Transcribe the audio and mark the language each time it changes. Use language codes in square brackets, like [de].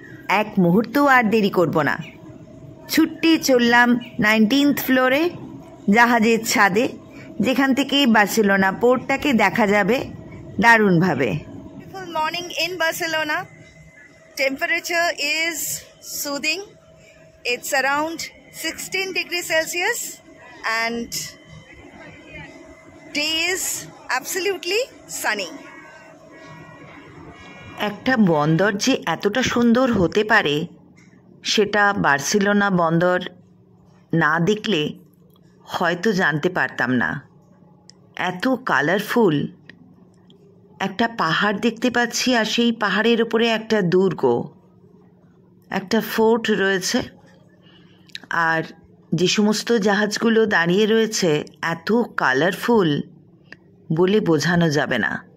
[bn] এক মুহূর্তও আর দেরি করব না। ছুট্টি চললাম 19th ফ্লোরে, জাহাজের ছাদে, যেখান থেকে বার্সেলোনা পোর্টটাকে দেখা যাবে দারুণভাবে। Morning in Barcelona. [en] Temperature is soothing. It's around 16 degrees Celsius and day is absolutely sunny. [bn] একটা বন্দর যে এতটা সুন্দর হতে পারে সেটা বার্সেলোনা বন্দর না দেখলে হয়তো জানতে পারতাম না। এত কালারফুল, একটা পাহাড় দেখতে পাচ্ছি আর সেই পাহাড়ের উপরে একটা দুর্গ, একটা ফোর্ট রয়েছে, আর যে সমস্ত জাহাজগুলো দাঁড়িয়ে রয়েছে এত কালারফুল বলে বোঝানো যাবে না।